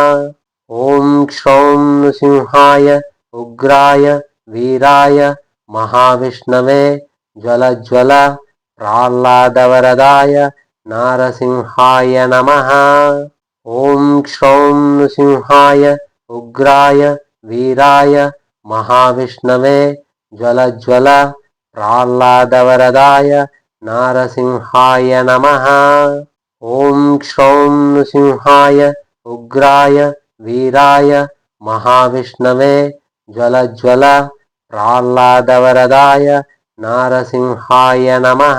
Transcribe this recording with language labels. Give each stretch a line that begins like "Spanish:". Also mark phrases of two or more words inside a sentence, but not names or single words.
Sanskrit: ఓం క్షౌం నృసింహాయ ఉగ్రాయ వీరాయ మహావిష్ణవే జ్వల ప్రహ్లాదవరదాయ నారసింహాయ నమః. ఓం క్షౌం నృసింహాయ ఉగ్రాయ వీరాయ महाविष्णवे ज्वलज्वल प्रह्लादवरदाय नारसिंहाय नमः। ॐ क्षौं नृसिंहाय उग्राय वीराय महाविष्णवे ज्वलज्वल प्रह्लादवरदाय नारसिंहाय नमः।